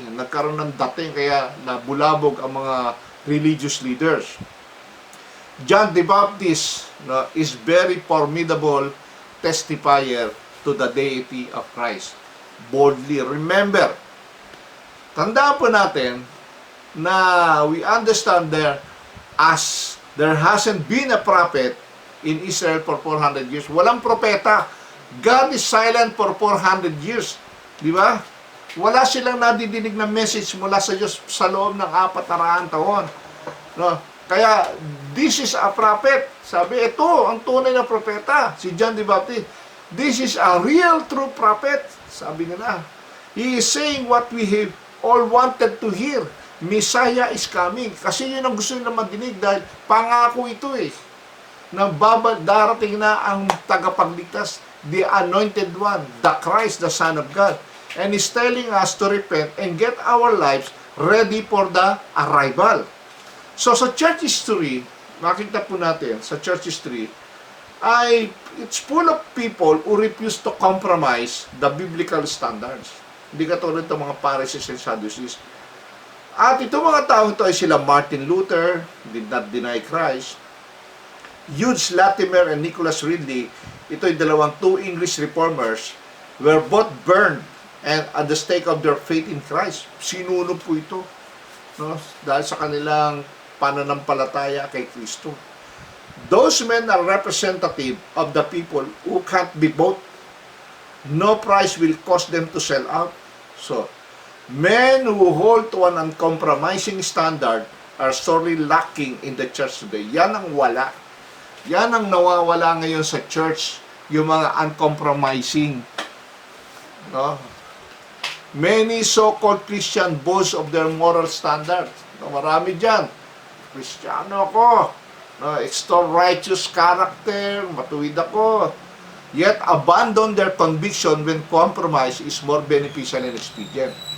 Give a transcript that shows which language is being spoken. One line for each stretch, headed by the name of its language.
Filipino: Nagkaroon ng dating kaya nabulabog ang mga religious leaders.
English: John the Baptist is very formidable testifier to the deity of Christ. Boldly, remember,
Filipino: tandaan po natin na
English: we understand there hasn't been a prophet in Israel for 400 years.
Filipino: Walang propeta.
English: God is silent for 400 years.
Filipino: Di ba? Wala silang nadidinig na message mula sa Diyos sa loob ng 400 taon. No? Kaya,
English: this is a prophet.
Filipino: Sabi, ito, ang tunay na propeta, si John the Baptist.
English: This is a real true prophet.
Filipino: Sabi nila.
English: He is saying what we have all wanted to hear. Messiah is coming.
Filipino: Kasi yun ang gusto nila madinig dahil pangako ito eh. Na darating na ang tagapagligtas,
English: the anointed one, the Christ, the Son of God. And He's telling us to repent and get our lives ready for the arrival. So
Filipino: sa church history, makita po natin, sa church history,
English: it's full of people who refuse to compromise the biblical standards.
Filipino: Hindi katulad ng mga Pharisees and Sadducees. At itong mga taong ito ay sila
English: Martin Luther, did not deny Christ, Hughes Latimer and Nicholas Ridley,
Filipino: ito ay
English: two English reformers, were both burned and at the stake of their faith in Christ.
Filipino: Sinunog po ito, no? Dahil sa kanilang pananampalataya kay Kristo.
English: Those men are representative of the people who can't be bought. No price will cause them to sell out. So, men who hold to an uncompromising standard are sorely lacking in the church today.
Filipino: Yan ang wala. Yan ang nawawala ngayon sa church, yung mga uncompromising. No?
English: Many so-called Christian boast of their moral standards.
Filipino: No, marami dyan. Kristiyano ako. No,
English: extol righteous character.
Filipino: Matuwid ako.
English: Yet abandon their conviction when compromise is more beneficial and expedient.